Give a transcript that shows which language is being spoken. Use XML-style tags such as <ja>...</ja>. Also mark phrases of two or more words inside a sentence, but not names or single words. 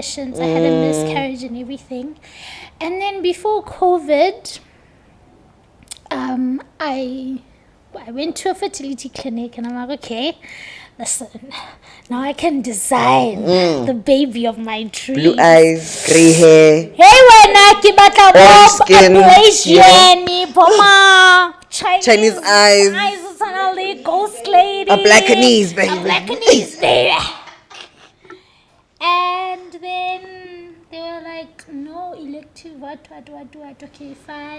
<en>I had a miscarriage and everything. And then before COVID, I went to a fertility clinic, and I'm like, okay, listen, now I can design the baby of my dreams. Blue eyes, grey hair.</en> <st>Hey, wena ke batla</st> <en>Orange skin, Asian, Poma, Chinese eyes. Eyes suddenly ghost lady. A Blackanese, baby. A Blackanese, baby. And then they were like, no, elective, what, okay, fine.</en>